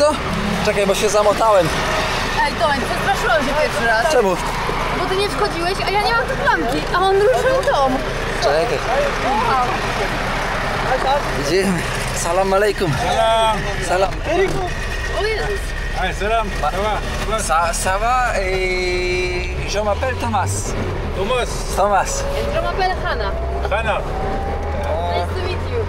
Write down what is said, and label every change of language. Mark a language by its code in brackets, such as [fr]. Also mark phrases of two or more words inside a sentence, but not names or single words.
[pl] Czekaj, bo się zamotałem. Ej, Tomek, przestraszyłam się pierwszy raz. Czemu? Bo ty nie wchodziłeś, a ja nie mam tu klamki, a on ruszył dom. Czekaj. Idziemy. [ar] Salam alaikum. Salam. [pl] O Jezus. [ar] Salam, [fr] Ça va? Je m'appelle Thomas. Thomas. Je m'appelle Hannah. Hannah. [en] Nice to meet you.